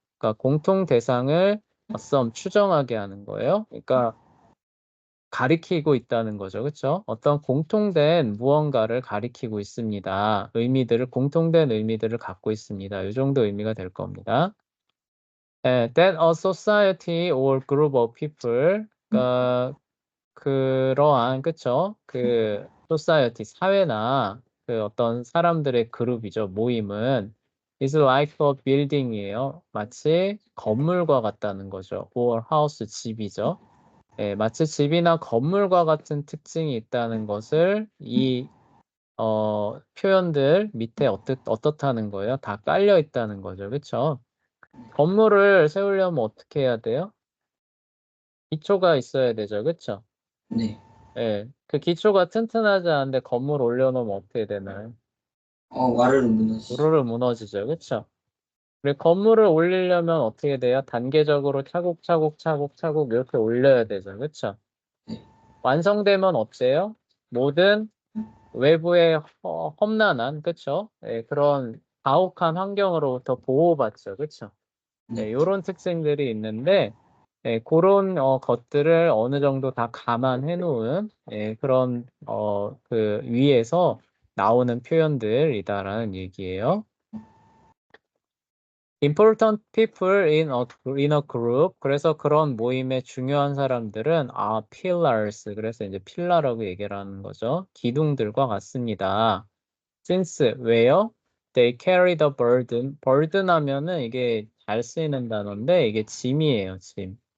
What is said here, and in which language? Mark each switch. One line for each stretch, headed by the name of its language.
Korean: 그러니까 공통 대상을 추정하게 하는 거예요. 그러니까 가리키고 있다는 거죠. 그렇죠? 어떤 공통된 무언가를 가리키고 있습니다. 공통된 의미들을 갖고 있습니다. 이 정도 의미가 될 겁니다.
English: that a society or group of people,
Korean: 그러한, 그쵸? 그 society, 사회나 그 어떤 사람들의 그룹이죠. 모임은
English: is like a building이에요.
Korean: 마치 건물과 같다는 거죠.
English: or house,
Korean: 집이죠. 마치 집이나 건물과 같은 특징이 있다는 것을 이 표현들 밑에 어떻다는 거예요? 다 깔려 있다는 거죠. 그쵸? 건물을 세우려면 어떻게 해야 돼요? 기초가 있어야 되죠. 그쵸? 네. 그 기초가 튼튼하지 않은데 건물 올려놓으면 어떻게 되나요? 와르르 무너지죠. 우르르 무너지죠. 그쵸? 그리고 건물을 올리려면 어떻게 돼요? 단계적으로 차곡차곡 이렇게 올려야 되죠. 그쵸? 네. 완성되면 어때요? 모든 외부의 험난한, 그쵸? 그런 가혹한 환경으로부터 보호받죠. 그쵸? 네. 이런 특징들이 있는데, 그런 것들을 어느 정도 다 감안해 놓은 그런 그 위에서 나오는 표현들이다라는 얘기예요.
English: Important people in a group.
Korean: 그래서 그런 모임의 중요한 사람들은 pillars. 그래서 이제 필라라고 얘기를 하는 거죠. 기둥들과 같습니다. Since 왜요?
English: They carry the burden.
Korean: burden 하면은 이게 잘 쓰이는 단어인데 이게 짐이에요, 짐.